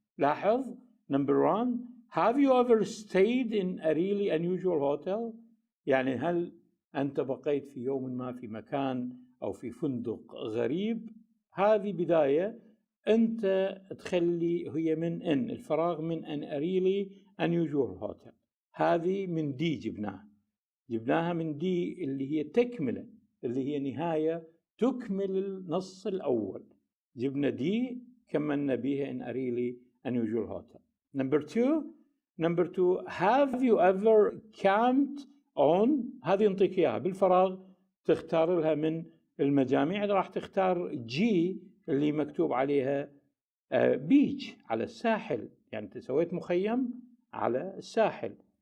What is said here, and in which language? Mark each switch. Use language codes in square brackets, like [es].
[ar] لاحظ [en] number 1 have you ever stayed in a really unusual hotel؟ [ar] يعني هل أنت بقيت في يوم ما في مكان أو في فندق غريب؟ هذه بداية أنت تخلي هي من إن الفراغ من أن [en] a really unusual hotel. [ar] هذه من دي جبناها من دي اللي هي تكملة، اللي هي نهاية تكمل النص الأول. جبنا دي كملنا بها [en] in a really unusual hotel. Number 2 have you ever camped on؟ [ar] هذه نعطيك إياها بالفراغ، تختار لها من المجاميع. راح تختار جي اللي مكتوب عليها بيتش على الساحل، يعني أنت سويت مخيم على الساحل.